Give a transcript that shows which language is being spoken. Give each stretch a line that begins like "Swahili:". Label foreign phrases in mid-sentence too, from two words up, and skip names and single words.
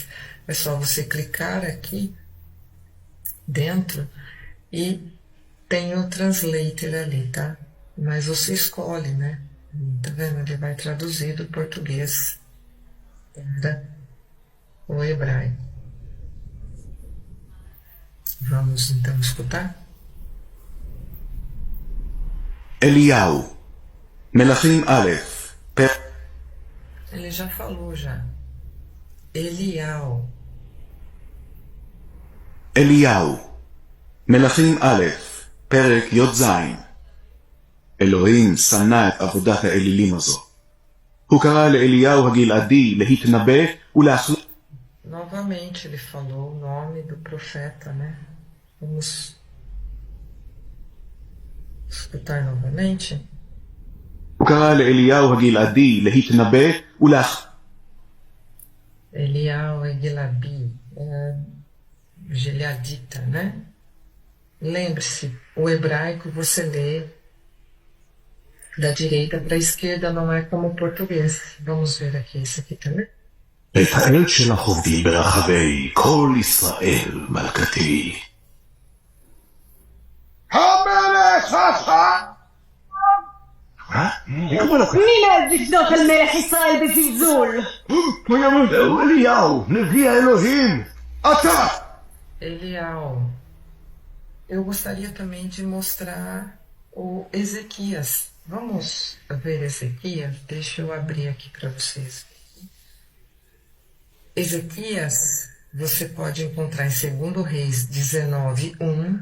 Portuguese: É só você clicar aqui dentro e tem o translator ali, tá? Mas você escolhe, né? Tá vendo? Ele vai traduzir do português para o hebraico. Vamos então escutar?
Hebrew: אליהו, מלכים א',
Portuguese: Ele já falou já. Elial.
Hebrew: אליהו, מלכים א', פרק י"ז. אלוהים שנא את עבודת האלילים הזו. הוא קרא לאליהו הגלעדי להתנבא ולהחליט.
Portuguese: Novamente ele falou o nome do profeta, né? Vamos escutar novamente.
Hebrew: הוא קרא לאליהו הגלעדי להתנבא
Portuguese: Elial e Gilabi, Gileadita, né? Lembre-se, o hebraico você lê da direita para a esquerda, não é como o português. Vamos ver aqui, esse aqui também.
Hebrew: את העד שלך עובדי ברחבי כל ישראל מלכתי. המלך חכם! מי מעז לפנות על מלך ישראל בזלזול? זהו אליהו, נביא האלוהים. אתה!
Portuguese: Elial. Eu gostaria também de mostrar o Ezequias. Vamos ver Ezequias? Deixa eu abrir aqui para vocês. Ezequias, você pode encontrar em 2 Reis 19:1.